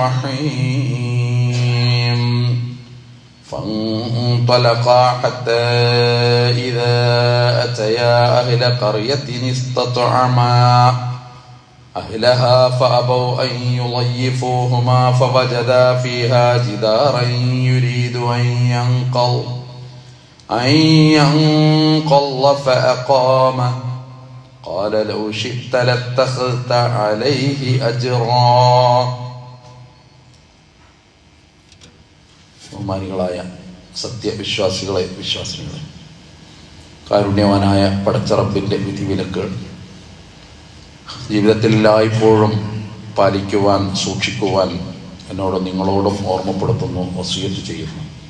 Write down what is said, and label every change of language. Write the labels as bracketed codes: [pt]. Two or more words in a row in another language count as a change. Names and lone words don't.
[ar] الرحيم فانطلقا حتى إذا أتيا أهل قرية استطعما أهلها فأبوا أن يضيفوهما فوجدا فيها جدارا يريد أن ينقض فأقامه قال لو شئت لاتخذت عليه أجرا. [ml] ബഹുമാനികളായ സത്യവിശ്വാസികളെ വിശ്വാസികളെ, കാരുണ്യവാനായ പടച്ചറബിന്റെ വിധിവിലക്കുകൾ ജീവിതത്തിൽ എല്ലായ്പ്പോഴും പാലിക്കുവാൻ സൂക്ഷിക്കുവാൻ എന്നോടും നിങ്ങളോടും ഓർമ്മപ്പെടുത്തുന്നു, വസിയത്ത് ചെയ്യുന്നു.